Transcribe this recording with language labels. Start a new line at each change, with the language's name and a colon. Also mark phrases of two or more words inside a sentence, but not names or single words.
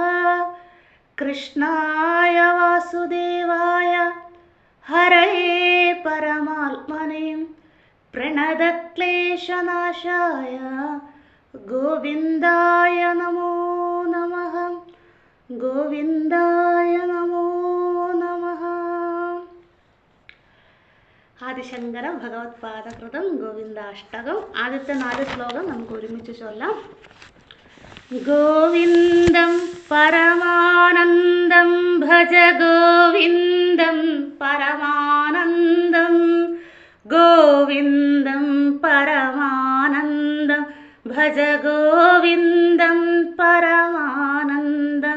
Sanskrit: कृष्णाय वासुदेवाय हरये परमात्मने प्रणतक्लेशनाशाय गोविंदाय नमो नमः। गोविंदाय नमो नमः।
Malayalam: ആദിശങ്കര ഭഗവത്പാദകൃതം ഗോവിന്ദാഷ്ടകം. ആദ്യത്തെ 4 ശ്ലോകം നമുക്ക് ഒരുമിച്ച് ചൊല്ലാം.
Sanskrit: ഗോവിന്ദം പരമാനന്ദം ഭജ ഗോവിന്ദം പരമാനന്ദം ഗോവിന്ദം പരമാനന്ദം ഭജ ഗോവിന്ദം പരമാനന്ദം.